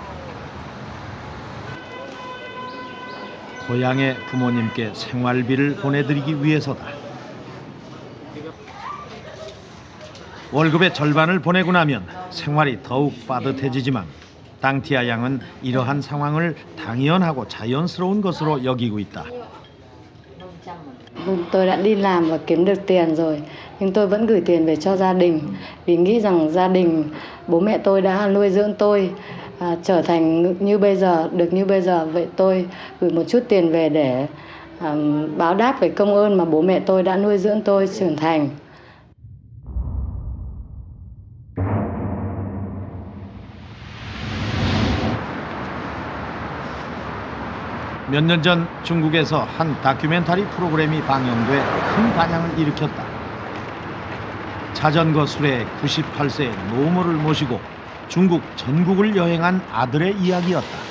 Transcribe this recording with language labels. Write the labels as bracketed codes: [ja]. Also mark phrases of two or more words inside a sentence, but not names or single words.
[ko] 고향의 부모님께 생활비를 보내드리기 위해서다. 월급의 절반을 보내고 나면 생활이 더욱 빠듯해지지만 당티아 양은 이러한 상황을 당연하고 자연스러운 것으로 여기고 있다. [vi] Tôi đã đi làm và kiếm được tiền rồi, nhưng tôi vẫn gửi tiền về cho gia đình vì nghĩ rằng gia đình, bố mẹ tôi đã nuôi dưỡng tôi trở thành như bây giờ, được như bây giờ. Vậy tôi gửi một chút tiền về để báo đáp về công ơn mà bố mẹ tôi đã nuôi dưỡng tôi trưởng thành. [ko] 몇 년 전 중국에서 한 다큐멘터리 프로그램이 방영돼 큰 반향을 일으켰다. 자전거 수레 98세의 노모를 모시고 중국 전국을 여행한 아들의 이야기였다.